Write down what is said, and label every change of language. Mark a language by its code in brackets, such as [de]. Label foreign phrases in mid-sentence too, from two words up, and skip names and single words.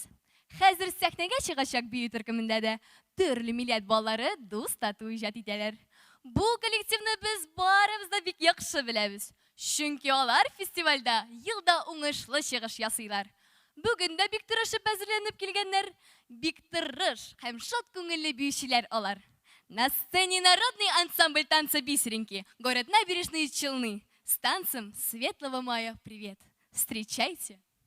[tt] Хәзер сәхнәгә чыгачак бию төркемендә дә төрле милләт баллары дус тату иҗат итәләр. Бу коллективны без барыбыз да бик яхшы беләбез. Чөнки алар фестивальдә елда уңышлы чыгыш ясыйлар. Бүген дә бик тырышып әзерләнеп килгәннәр, бик тырыш һәм шат күңелле биючеләр алар. [ru] На сцене народный ансамбль танца «Бисеринки», город Набережные Челны. С танцем Светлого мая привет! Встречайте!